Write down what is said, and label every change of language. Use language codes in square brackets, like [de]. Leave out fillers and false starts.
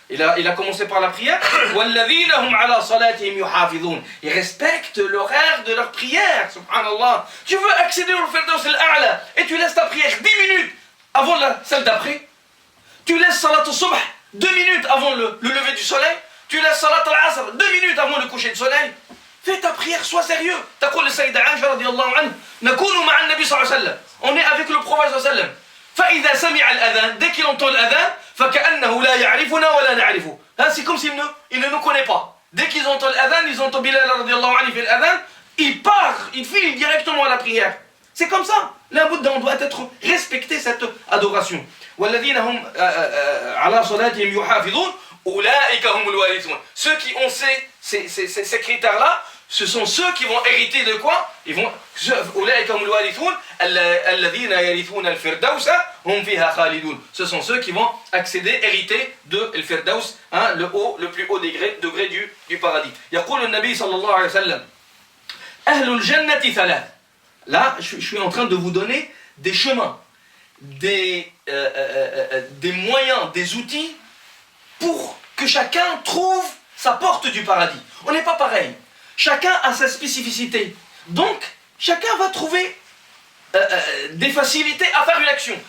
[fr] Il a commencé par la prière. Ils respectent l'horaire de leur prière, subhanallah. Tu veux accéder au Firdaus al-A'la et tu laisses ta prière 10 minutes avant celle d'après. Tu laisses Salat al-Subh 2 minutes avant le lever du soleil. Tu laisses Salat al-Asr 2 minutes avant le coucher du soleil. Fais ta prière, sois sérieux. [ar] تقول السيدة عائشة رضي الله عنها نكون مع النبي صلى الله عليه وسلم. [fr] On est avec le prophète [ar] صلى الله عليه وسلم. فإذا سمع الأذان, [fr] dès qu'il entend l'adhan, [ar] فكأنه لا يعرفنا ولا نعرفه. [fr] C'est comme s'il ne nous connaît pas. Dès qu'ils entendent l'adhan, ils entendent Bilal [ar] رضي الله عنه [fr] fait l'adhan, il part, il file directement à la prière. C'est comme ça. Là, on doit être respecter cette adoration. [ar] والذين هم على صلاتهم يحافظون أولئك هم الوارثون. [fr] Ceux qui ont ces critères-là, ce sont ceux qui vont hériter de quoi? Ils vont [ar] أولئك هم الوارثون الذين يرثون الفردوس هم فيها خالدون. [fr] Ce sont ceux qui vont accéder, hériter de الفردوس, hein, le plus haut degré du paradis. [ar] يقول النبي صلى الله عليه وسلم أهل الجنة ثلاث. [fr] Là, je suis en train de vous donner des chemins, des moyens, des outils pour que chacun trouve sa porte du paradis. On n'est pas pareil. Chacun a sa spécificité. Donc, chacun va trouver des facilités à faire une action.